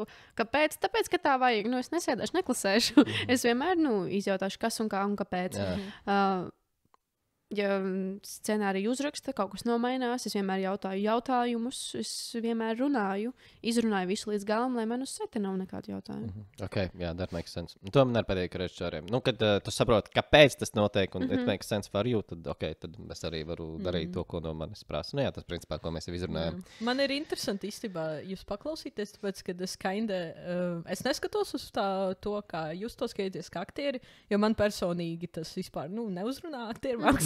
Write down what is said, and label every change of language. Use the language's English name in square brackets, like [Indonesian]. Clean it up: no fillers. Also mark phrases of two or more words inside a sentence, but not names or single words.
[Latvian] Kāpēc? Tāpēc, ka tā vajag. Es nesēdēšu, neklasēšu. Es vienmēr, izjautāšu, kas un kā un kāpēc. Ja scenāriju uzraksta, kaut kas nomainās, es vienmēr jautāju jautājumus, es vienmēr izrunāju visu līdz galam, lai man uz seta nav nekādu jautājumu. Ok, jā, [English] that makes sense. [Latvian] To man arī patīk ar režisoriem. Kad tu saproti, kāpēc tas notiek un [English] it makes sense for you, [Latvian] tad es arī varu darīt to, ko no manis prasa. Jā, tas principā, ko mēs jau izrunājam. Man ir interesanti īstenībā jūs paklausīties, tāpēc, kad es neskatos uz to, kā jūs to skaties kā aktieri, jo man personīgi tas vispār, neuzrunā aktieru mākslu.